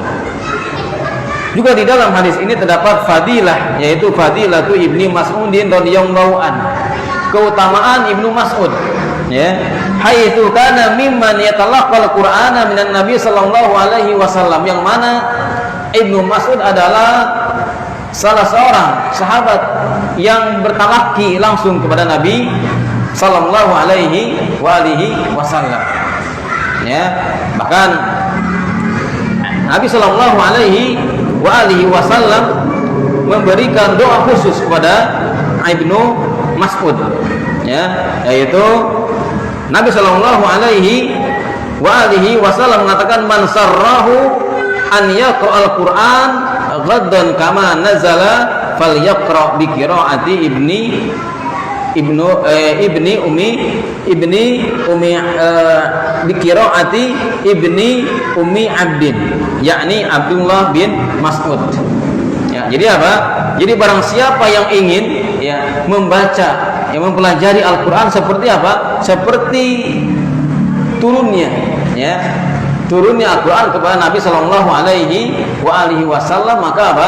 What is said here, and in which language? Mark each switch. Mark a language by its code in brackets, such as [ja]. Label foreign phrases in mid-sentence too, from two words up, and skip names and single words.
[id] Juga di dalam hadis ini terdapat fadilah, yaitu [ar] فضيلة ابن مسعود رضي الله عن, [id] keutamaan Ibnu Mas'ud, ya, [ar] حيث كان ممن يتلقى القرآن من النبي صلى الله عليه وسلم, [id] yang mana Ibnu Mas'ud adalah salah seorang sahabat yang bertalaki langsung kepada Nabi [ar] صلى الله عليه وسلم, [id] ya. Bahkan Nabi [ar] صلى الله عليه وسلم [id] memberikan doa khusus kepada Ibnu Mas'ud, ya, yaitu Nabi [ar] صلى الله عليه وسلم mengatakan من سره أن يقرأ القرآن غضا كما نزل فليقرأ بقراءة ابن ابن أم بقراءة ابن أم عبد, [id] yakni Abdullah bin Mas'ud. Ya, jadi apa? Jadi barang siapa yang ingin ya membaca, yang mempelajari Al-Qur'an seperti apa? Seperti turunnya ya. Turunnya Al-Qur'an kepada Nabi [ar] صلى الله عليه وسلم, [id] maka apa?